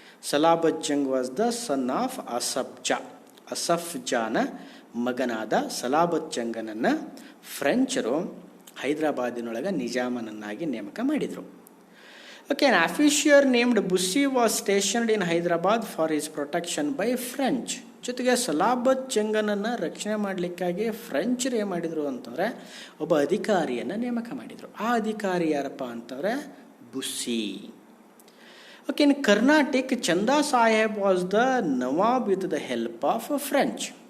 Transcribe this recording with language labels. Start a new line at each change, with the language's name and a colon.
Kannada: Salabat Jung
English: was the son of
Kannada: Asaf ಜಾನ ಮಗನಾದ ಸಲಾಬತ್ ಜಂಗನನ್ನು ಫ್ರೆಂಚರು ಹೈದರಾಬಾದಿನೊಳಗೆ ನಿಜಾಮನನ್ನಾಗಿ ನೇಮಕ ಮಾಡಿದರು.
English: Okay, an officer named Bussy was stationed in Hyderabad for his protection by French.
Kannada: ಜೊತೆಗೆ ಸಲಾಬತ್ ಜಂಗನನ್ನು ರಕ್ಷಣೆ ಮಾಡಲಿಕ್ಕಾಗಿ ಫ್ರೆಂಚರು ಏನು ಮಾಡಿದರು ಅಂತಂದರೆ ಒಬ್ಬ ಅಧಿಕಾರಿಯನ್ನು ನೇಮಕ ಮಾಡಿದರು. ಆ ಅಧಿಕಾರಿ ಯಾರಪ್ಪ ಅಂತಂದರೆ ಬುಸ್ಸಿ.
English: Okay, in Carnatic, Chanda Sahib was the nawab with the help of French.